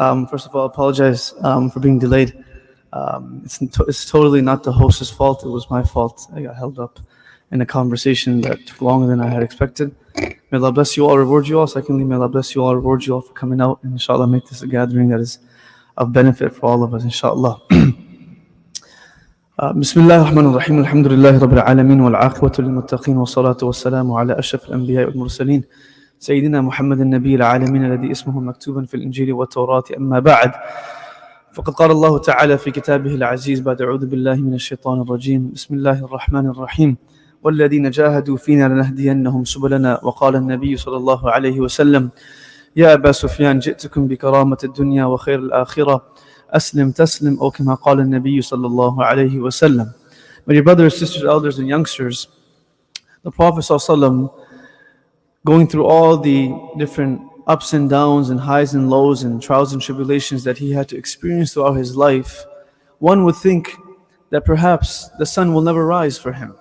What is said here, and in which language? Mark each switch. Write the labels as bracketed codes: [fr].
[en] First of all, I apologize for being delayed. It's totally not the host's fault. It was my fault. I got held up in a conversation that took longer than I had expected. May Allah bless you all, reward you all. Secondly, may Allah bless you all, reward you all for coming out, and inshallah make this a gathering that is of benefit for all of us, inshallah. [ar] بسم الله الرحمن الرحيم الحمد لله رب العالمين والعاقبة للمتقين والصلاة والسلام على أشرف الأنبياء والمرسلين سيدنا محمد النبي العالمين الذي اسمه مكتوبا في الإنجيل والتوراة أما بعد فقد قال الله تعالى في كتابه العزيز بعد أعوذ بالله من الشيطان الرجيم بسم الله الرحمن الرحيم والذين جاهدوا فينا لنهدينهم سبلنا وقال النبي صلى الله عليه وسلم يا أبا سفيان جئتكم بكرامة الدنيا وخير الآخرة أسلم تسلم أو كما قال النبي صلى الله عليه وسلم. [en] My dear brothers, sisters, elders and youngsters, the Prophet ﷺ, going through all the different ups and downs and highs and lows and trials and tribulations that he had to experience throughout his life, one would think that perhaps the sun will never rise for him.